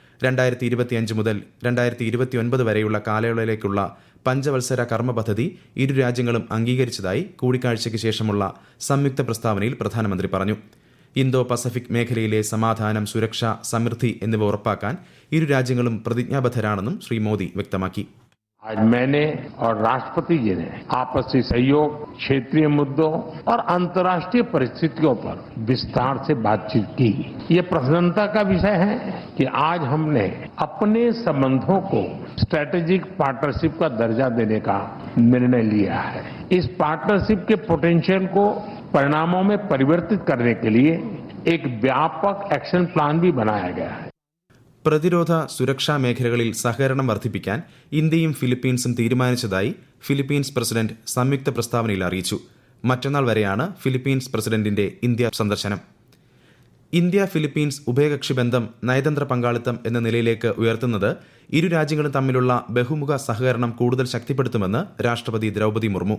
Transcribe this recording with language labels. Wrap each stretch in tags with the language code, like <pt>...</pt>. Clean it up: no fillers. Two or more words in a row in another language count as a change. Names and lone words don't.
<ml>2025 മുതൽ 2029 വരെയുള്ള കാലയളവിലേക്കുള്ള പഞ്ചവത്സര കർമ്മ പദ്ധതി ഇരു രാജ്യങ്ങളും അംഗീകരിച്ചതായി കൂടിക്കാഴ്ചയ്ക്ക് ശേഷമുള്ള സംയുക്ത പ്രസ്താവനയിൽ പ്രധാനമന്ത്രി പറഞ്ഞു. ഇന്തോ പസഫിക് മേഖലയിലെ സമാധാനം, സുരക്ഷ, സമൃദ്ധി എന്നിവ ഉറപ്പാക്കാൻ ഇരു രാജ്യങ്ങളും പ്രതിജ്ഞാബദ്ധരാണെന്നും ശ്രീ മോദി വ്യക്തമാക്കി.</ml> <hi>आज मैंने और राष्ट्रपति जी ने आपसी सहयोग, क्षेत्रीय मुद्दों और अंतर्राष्ट्रीय परिस्थितियों पर विस्तार से बातचीत की. ये प्रसन्नता का विषय है कि आज हमने अपने संबंधों को</hi> <en>strategic partnership</en> <hi>का दर्जा देने का निर्णय लिया है. इस पार्टनरशिप के पोटेंशियल को परिणामों में परिवर्तित करने के लिए एक व्यापक</hi> <en>action plan</en> <hi>भी बनाया गया है.</hi> <ml>പ്രതിരോധ, സുരക്ഷാ മേഖലകളിൽ സഹകരണം വർദ്ധിപ്പിക്കാൻ ഇന്ത്യയും ഫിലിപ്പീൻസും തീരുമാനിച്ചതായി ഫിലിപ്പീൻസ് പ്രസിഡന്റ് സംയുക്ത പ്രസ്താവനയിൽ അറിയിച്ചു. മറ്റന്നാൾ വരെയാണ് ഫിലിപ്പീൻസ് പ്രസിഡന്റിന്റെ ഇന്ത്യ സന്ദർശനം. ഇന്ത്യ ഫിലിപ്പീൻസ് ഉഭയകക്ഷി ബന്ധം നയതന്ത്ര പങ്കാളിത്തം എന്ന നിലയിലേക്ക് ഉയർത്തുന്നത് ഇരു രാജ്യങ്ങളും തമ്മിലുള്ള ബഹുമുഖ സഹകരണം കൂടുതൽ ശക്തിപ്പെടുത്തുമെന്ന് രാഷ്ട്രപതി ദ്രൗപദി മുർമു.</ml>